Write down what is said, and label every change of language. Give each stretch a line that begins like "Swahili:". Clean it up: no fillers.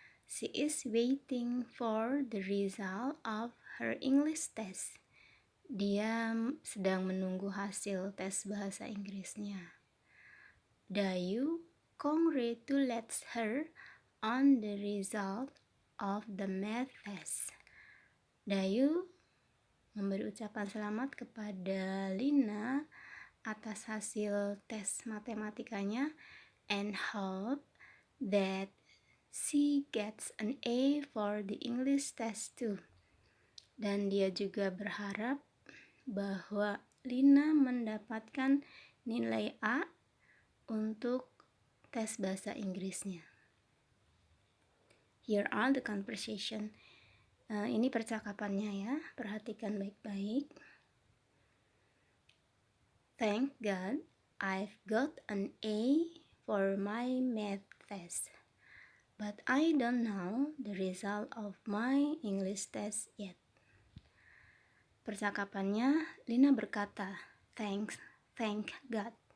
English: She is waiting for the result of her English test.
Indonesian: Dia sedang menunggu hasil tes bahasa Inggrisnya.
English: Dayu congratulates her on the result of the math test.
Indonesian: Dayu memberi ucapan selamat kepada Lina atas hasil tes matematikanya
English: and hope that she gets an A for the English test too.
Indonesian: Dan dia juga berharap bahwa Lina mendapatkan nilai A untuk tes bahasa Inggrisnya.
English: Here are the conversation.
Indonesian: Ini percakapannya ya, perhatikan baik-baik.
English: Thank God, I've got an A for my math test. But I don't know the result of my English test yet.
Indonesian: Percakapannya, Lina berkata,
English: thank God.